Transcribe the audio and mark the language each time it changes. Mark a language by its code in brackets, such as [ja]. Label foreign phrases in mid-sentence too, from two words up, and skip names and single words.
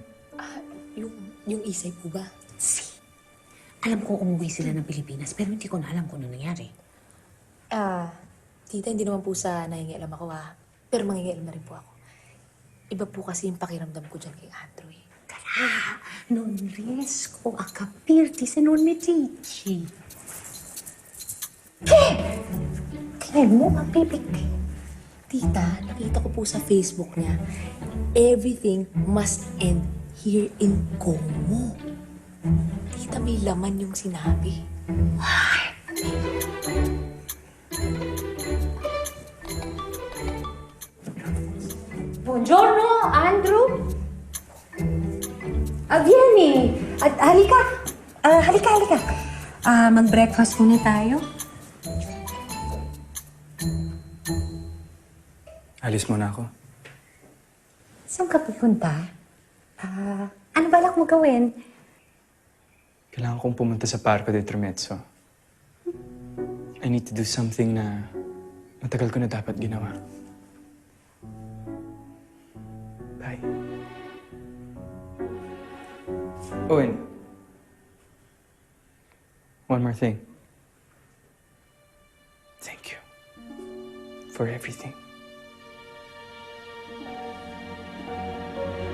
[tl] Yung isay po ba? [it] Si. [tl] Alam ko umuwi sila ng Pilipinas, pero hindi ko na alam kung ano nangyari. Tita, hindi naman po sa nangingialam ako pero mangingialam na rin po ako. Iba po kasi yung pakiramdam ko dyan kay Andrew eh. Kaya, [it] non riesco a capirti se non mi dici. [tl] Kaya mo mapipik. Tita, nakita ko po sa Facebook niya, [en] everything must end here in Como. [tl] Tita, may laman yung sinabi. [it] Buongiorno, Andrew. Vieni. [tl] Halika. Halika. Mag-breakfast muna tayo. Alis muna ako. Saan ka pupunta? Ano balak mo gawin? Kailangan kong pumunta sa Parco de Tremezzo. [en] I need to do something [tl] na matagal ko na dapat ginawa. [en] Bye. Owen. One more thing. Thank you for everything.